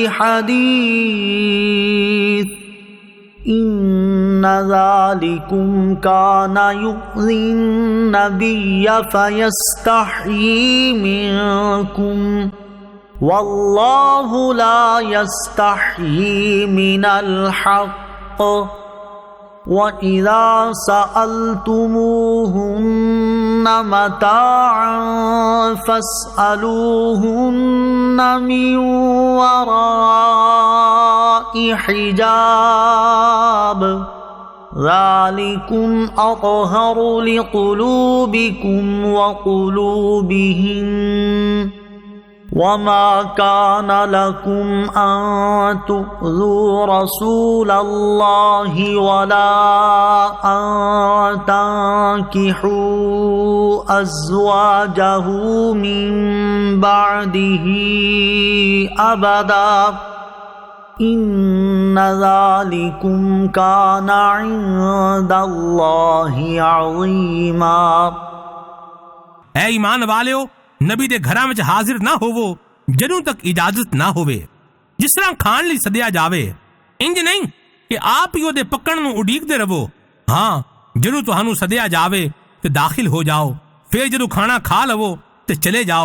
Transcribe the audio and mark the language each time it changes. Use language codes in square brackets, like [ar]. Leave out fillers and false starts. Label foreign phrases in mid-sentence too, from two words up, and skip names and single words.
[ar] لحديث إن ذلكم كان يؤذي النبي فيستحيي منكم والله لا يستحيي من الحق وإذا سألتموهن متاعا فاسألوهن من وراء حجاب ذلكم أطهر لقلوبكم وقلوبهن وما كان لكم أن تؤذوا رسول الله ولا أن تنكحوا أزواجه من بعده أبدا إن ذلكم كان عند الله عظيما. [pa] ਐ ਈਮਾਨ ਵਾਲਿਓ, ਨਬੀ ਦੇ ਘਰਾਂ ਵਿਚ ਹਾਜ਼ਰ ਨਾ ਹੋਵੋ ਜਦੋਂ ਤਕ ਇਜਾਜ਼ਤ ਨਾ ਹੋਵੇ। ਜਿਸ ਤਰ੍ਹਾਂ ਖਾਣ ਲਈ ਸੱਦਿਆ ਜਾਵੇ, ਇੰਜ ਨਹੀਂ ਕਿ ਆਪ ਹੀ ਓਦੇ ਪੱਕਣ ਨੂੰ ਉਡੀਕਦੇ ਰਹੋ। ਹਾਂ, ਜਦੋਂ ਤੁਹਾਨੂੰ ਸੱਦਿਆ ਜਾਵੇ ਤੇ ਦਾਖ਼ਲ ਹੋ ਜਾਓ, ਫਿਰ ਜਦੋਂ ਖਾਣਾ ਖਾ ਲਵੋ ਤੇ ਚਲੇ ਜਾਓ।